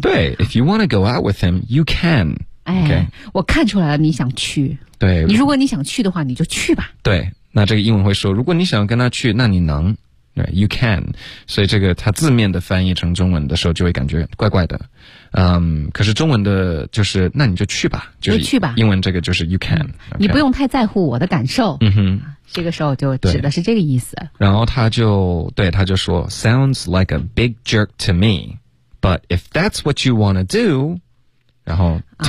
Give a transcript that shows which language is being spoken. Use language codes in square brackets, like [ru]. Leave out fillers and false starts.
[en] 对 ，if you want to go out with him，you can，哎、 okay ， [zh] 我看出来了，你想去，对，你如果你想去的话，你就去吧。对，那这个英文会说，如果你想跟他去，那你能。 [en] Right, you can. [zh] 所以这个它字面的翻译成中文的时候就会感觉怪怪的。可是中文的就是那你就去吧。就是、去吧。英文这个就是 [en] you can、 [zh] 嗯。Okay? 你不用太在乎我的感受。嗯哼。这个时候就指的是这个意思。然后他就对他就说 [en] sounds like a big jerk to me, but if that's what you want to do,然后、